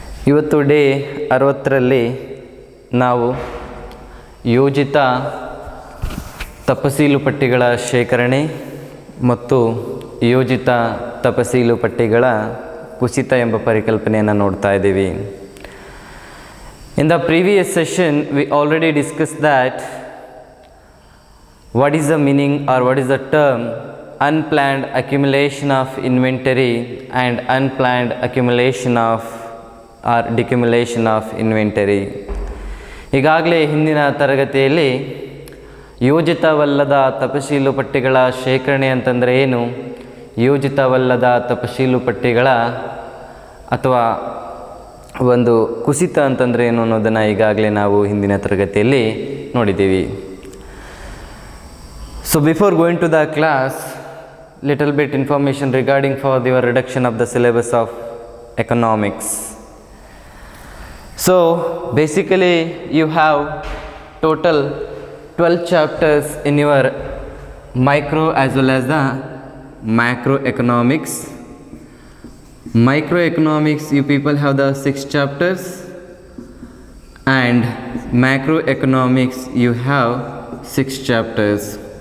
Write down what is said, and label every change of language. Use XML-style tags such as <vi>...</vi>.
<kn>ಇವತ್ತು ಡೇ 60ರಲ್ಲಿ ನಾವು ಯೋಜಿತ ತಪಸೀಲು ಪಟ್ಟಿಗಳ ಶೇಖರಣೆ ಮತ್ತು ಯೋಜಿತ ತಪಸೀಲು ಪಟ್ಟಿಗಳ ಕುಸಿತ ಎಂಬ ಪರಿಕಲ್ಪನೆಯನ್ನು ನೋಡ್ತಾ ಇದ್ದೀವಿ.</kn> <en>In the previous session we already discussed that what is the meaning or what is the term unplanned accumulation of inventory and unplanned accumulation of or decumulation of inventory.</en> <kn>ಈಗಾಗಲೇ ಹಿಂದಿನ ತರಗತಿಯಲ್ಲಿ ಯೋಜಿತವಲ್ಲದ ತಪಶೀಲು ಪಟ್ಟಿಗಳ ಶೇಖರಣೆ ಅಂತಂದರೆ ಏನು, ಯೋಜಿತವಲ್ಲದ ತಪಶೀಲು ಪಟ್ಟಿಗಳ ಅಥವಾ ಒಂದು ಕುಸಿತ ಅಂತಂದರೆ ಏನು ಅನ್ನೋದನ್ನು ಈಗಾಗಲೇ ನಾವು ಹಿಂದಿನ ತರಗತಿಯಲ್ಲಿ ನೋಡಿದ್ದೀವಿ.</kn> <en>So before going to the class, little bit information regarding for your reduction of the syllabus of economics. So basically you have total 12 chapters in your micro as well as the macroeconomics. Microeconomics you people have the 6 chapters and macroeconomics you have 6 chapters.</en>